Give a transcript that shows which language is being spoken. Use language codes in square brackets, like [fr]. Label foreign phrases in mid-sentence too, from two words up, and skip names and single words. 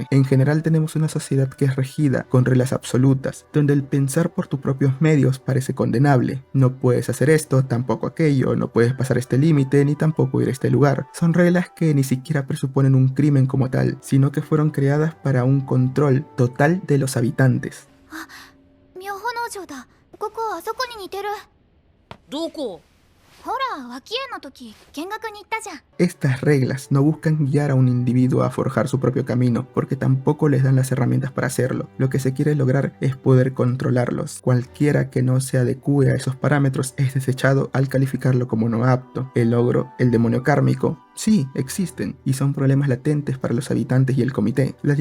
[es] En general tenemos una sociedad que es regida con reglas absolutas, donde el pensar por tus propios medios parece condenable. No puedes hacer esto, tampoco aquello, no puedes pasar este límite, ni tampoco ir a este lugar. Son reglas que ni siquiera presuponen un crimen como tal, sino que fueron creadas para un control total de los habitantes. [ja] 妙法農場だ。ここあそこに似てる。どこ？ほら、脇園の時見学に行ったじゃん。 [es] Estas reglas no buscan guiar a un individuo a forjar su propio camino, porque tampoco les dan las herramientas para hacerlo. Lo que se quiere lograr es poder controlarlos. Cualquiera que no se adecue a esos parámetros es desechado al calificarlo como no apto. El ogro, el demonio kármico, sí, existen, y son problemas latentes para los habitantes y el comité.